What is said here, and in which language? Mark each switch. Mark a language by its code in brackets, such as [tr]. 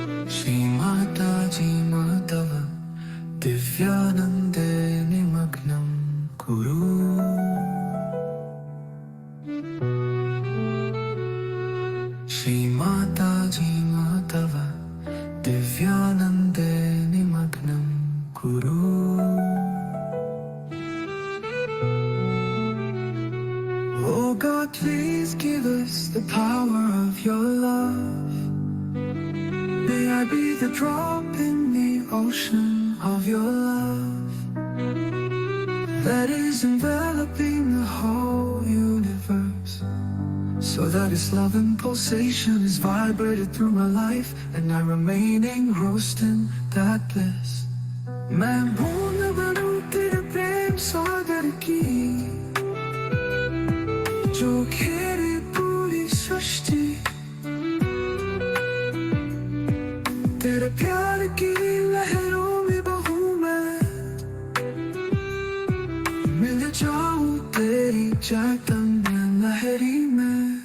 [sa] श्री माता जी मातव दिव्यानंदे निमग्नं कुरु। श्री माता जी मातव दिव्यानंदे निमग्नं कुरु। [en] Oh God, please give us the power of your love. May I be the drop in the ocean of your love that is enveloping the whole universe, so that its love and pulsation is vibrated through my life and I remain engrossed in that bliss. [hi] मैं बूंद बनूं तेरे प्रेम सागर की, जो घेरे पूरी सृष्टि। तेरे प्यार की लहरों में बहूं मैं, मिल जाऊं तेरी चैतन्य लहरी में।